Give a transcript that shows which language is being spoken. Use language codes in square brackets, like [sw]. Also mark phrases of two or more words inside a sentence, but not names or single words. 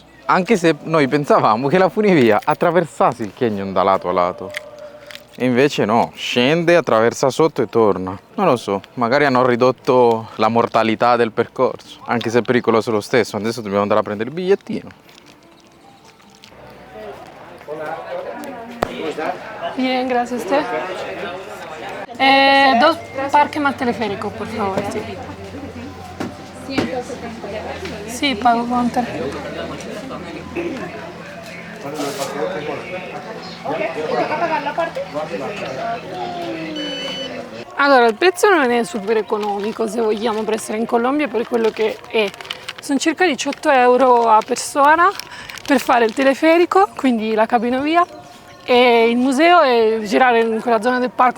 [it] Anche se noi pensavamo che la funivia attraversasse il canyon da lato a lato. E invece no, scende, attraversa sotto e torna. Non lo so, magari hanno ridotto la mortalità del percorso, anche se è pericoloso lo stesso. Adesso dobbiamo andare a prendere il bigliettino. [es] Bien, gracias a usted. Dos parques más teleférico, por favor. Sí. 170. Sí, pago con tarjeta. [it] Allora, il prezzo non è super economico se vogliamo per essere in Colombia per quello che è. Sono circa 18 euro a persona per fare il teleferico, quindi la cabinovia, e il museo e girare in quella zona del parco.